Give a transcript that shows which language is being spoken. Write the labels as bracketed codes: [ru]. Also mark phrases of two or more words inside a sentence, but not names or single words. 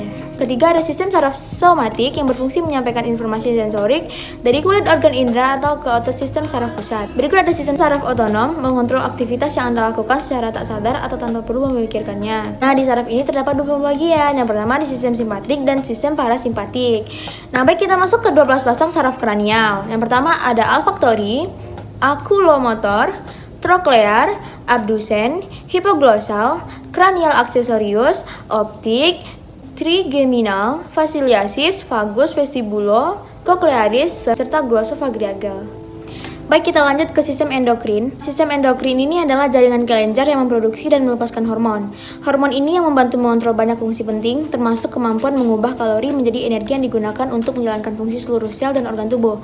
[id] Ketiga ada sistem saraf somatik yang berfungsi menyampaikan informasi sensorik dari kulit organ indera atau ke otot sistem saraf pusat. Berikut ada sistem saraf otonom mengontrol aktivitas yang Anda lakukan secara tak sadar atau tanpa perlu memikirkannya. Nah, di saraf ini terdapat 2 pembagian. Yang pertama di sistem simpatik dan sistem parasimpatik. Nah, baik, kita masuk ke 12 pasang saraf kranial. Yang pertama ada olfaktori, oculomotor, troklear, abdusen, hipoglosal, cranial accessorius, optik, trigeminal, fasciasis, vagus, vestibulo, cochlearis, serta glossopharyngeal. Baik, kita lanjut ke sistem endokrin. Sistem endokrin ini adalah jaringan kelenjar yang memproduksi dan melepaskan hormon. Hormon ini yang membantu mengontrol banyak fungsi penting, termasuk kemampuan mengubah kalori menjadi energi yang digunakan untuk menjalankan fungsi seluruh sel dan organ tubuh.